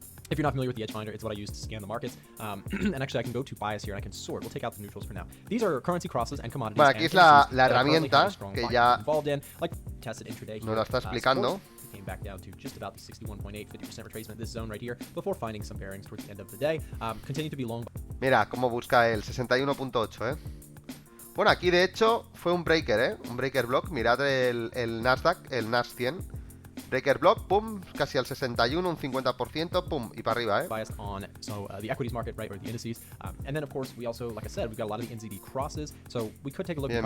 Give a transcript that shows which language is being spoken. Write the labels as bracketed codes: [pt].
[en] If you're not familiar with the edge finder, it's what I use to scan the markets. And actually, I can go to bias here and I can sort. We'll take out the neutrals for now. These are currency crosses and commodities. [es] Bueno, aquí es la herramienta que ya nos la está explicando. [en] Came back down to just about the 61.8, 50% retracement, this zone right here, before finding some bearings towards the end of the day. Continue to be long. [es] Mira cómo busca el 61.8, ¿eh? Bueno, aquí de hecho fue un breaker, ¿eh? Un breaker block. Mirad el Nasdaq, el Nas 100. Breaker block, pum, casi al 61, un 50%, pum, y para arriba, ¿eh? [en] Biased on the equities market, right, or the indices. And then, of course, we also, like I said, we've got a lot of the NZD crosses. So we could take a look at